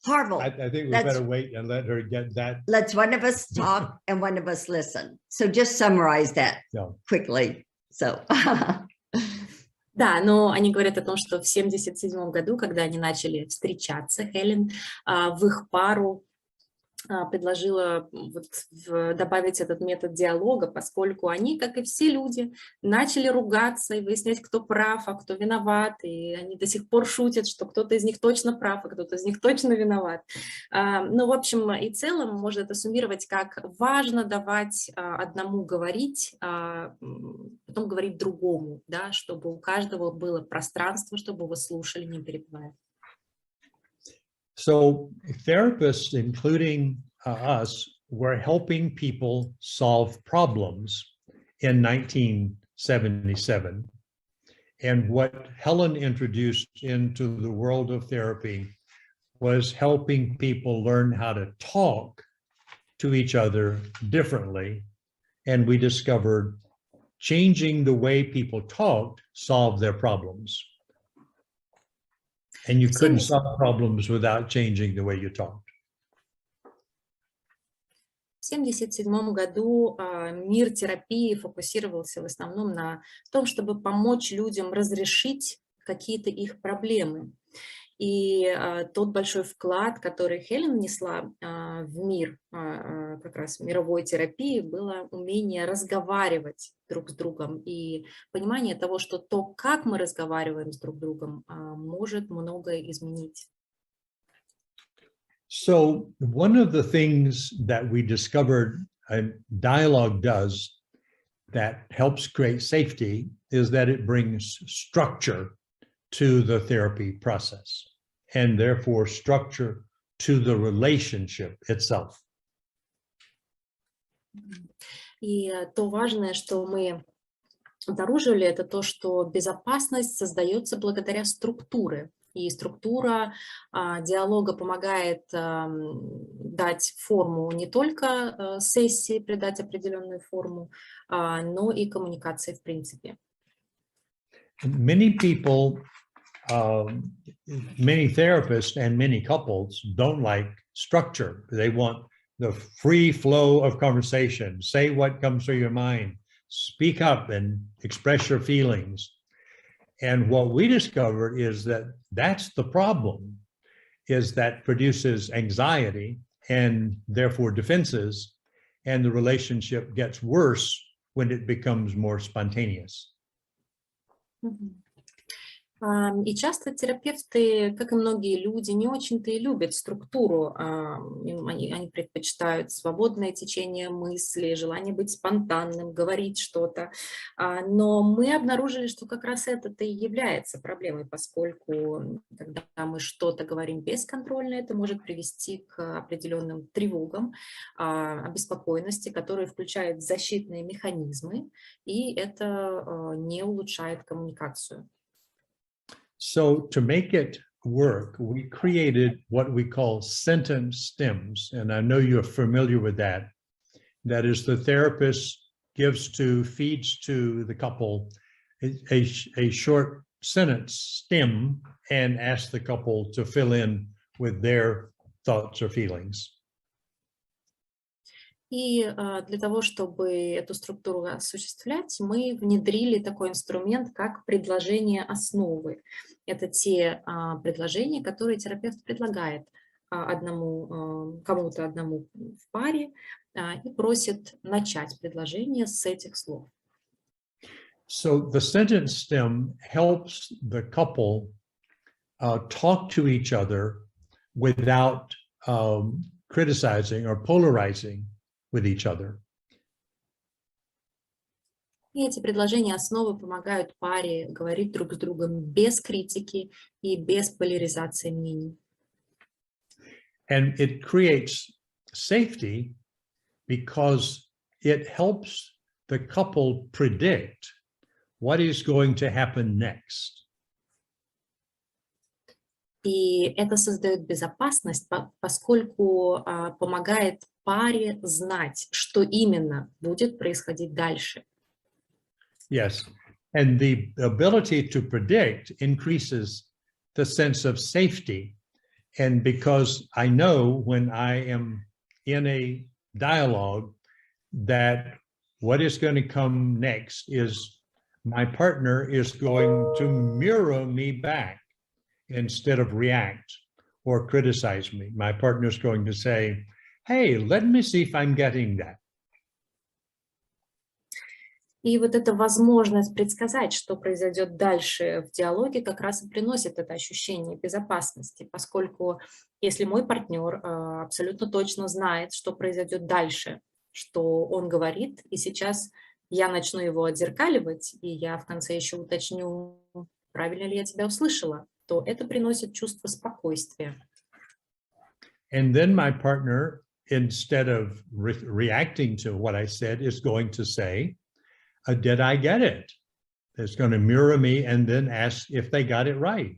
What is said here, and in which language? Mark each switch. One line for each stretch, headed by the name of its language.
English: I think we better wait and let her get that. Let's one of us talk and one of us listen. So just summarize that quickly. So.
Russian: Да, но они говорят о том, что в 1977 году, когда они начали встречаться, Хелен в их пару предложила добавить этот метод диалога, поскольку они, как и все люди, начали ругаться и выяснять, кто прав, а кто виноват, и они до сих пор шутят, что кто-то из них точно прав, а кто-то из них точно виноват. Ну, в общем и целом, можно это суммировать как важно давать одному говорить, потом говорить другому, да, чтобы у каждого было пространство, чтобы его слушали, не перебивая.
English: So therapists, including us, were helping people solve problems in 1977. And what Helen introduced into the world of therapy was helping people learn how to talk to each other differently. And we discovered changing the way people talked solved their problems. And you couldn't solve problems without changing the way you talked.
Russian: В 1977 году мир терапии фокусировался в основном на том, чтобы помочь людям разрешить какие-то их проблемы. И тот большой вклад, который Хелен внесла в мир как раз мировой терапии, было умение разговаривать друг с другом и понимание того, что то, как мы разговариваем с друг другом, может многое изменить.
English: So one of the things that we discovered dialogue does that helps create safety is that it brings structure to the therapy process, and therefore structure to the relationship itself.
Russian: И то важное, что мы обнаружили, это то, что безопасность создается благодаря структуре. И структура диалога помогает дать форму не только сессии, придать определенную форму, но и коммуникации в принципе.
English: Many people, many therapists and many couples don't like structure. They want the free flow of conversation. Say what comes through your mind. Speak up and express your feelings. And what we discovered is that that's the problem, is that produces anxiety and therefore defenses, and the relationship gets worse when it becomes more spontaneous.
Russian: И часто терапевты, как и многие люди, не очень-то и любят структуру. Они предпочитают свободное течение мысли, желание быть спонтанным, говорить что-то. Но мы обнаружили, что как раз это-то и является проблемой, поскольку когда мы что-то говорим бесконтрольно, это может привести к определенным тревогам, обеспокоенности, которые включают защитные механизмы, и это не улучшает коммуникацию.
English: So to make it work, we created what we call sentence stems. And I know you're familiar with that. That is, the therapist feeds to the couple a short sentence stem and asks the couple to fill in with their thoughts or feelings.
Russian: И для того, чтобы эту структуру осуществлять, мы внедрили такой инструмент, как предложение основы. Это те предложения, которые терапевт предлагает кому-то одному в паре и просит начать предложение с этих слов.
English: So the sentence stem helps the couple talk to each other without criticizing or polarizing with each other.
Russian: И эти предложения основы помогают паре говорить друг с другом без критики и без поляризации мнений.
English: And it creates safety because it helps the couple predict what is going to happen next.
Russian: И это создает безопасность, поскольку помогает паре знать, что именно будет происходить дальше.
English: Yes, and the ability to predict increases the sense of safety. And because I know when I am in a dialogue that what is going to come next is my partner is going to mirror me back instead of react or criticize me. My partner is going to say, hey, let me see if I'm getting that.
Russian: И вот эта возможность предсказать, что произойдет дальше в диалоге, как раз и приносит это ощущение безопасности, поскольку если мой партнер абсолютно точно знает, что произойдет дальше, что он говорит, и сейчас я начну его отзеркаливать, и я в конце еще уточню, правильно ли я тебя услышала, то это приносит чувство спокойствия.
English: And then my partner, instead of reacting to what I said, is going to say, did I get it? It's going to mirror me and then ask if they got it right.